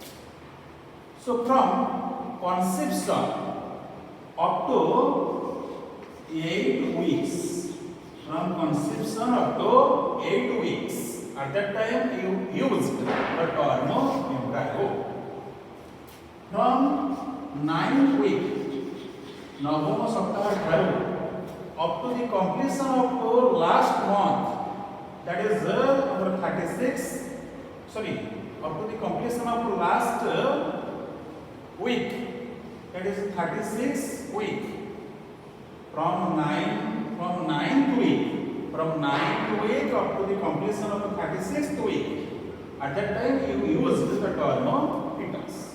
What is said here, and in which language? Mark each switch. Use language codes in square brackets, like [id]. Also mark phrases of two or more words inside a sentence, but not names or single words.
[en] So from conception up to 8 weeks, from conception up to 8 weeks, at that time you used the term embryo. From 9th week, [or] ନବମ ସପ୍ତାହ ଠାରୁ [en] up to the completion of the last month, that is 36, sorry, up to the completion of the last week, that is 36 week. From 9th week, from 9th week up to the completion of the 36th week, at that time you used the term fetus.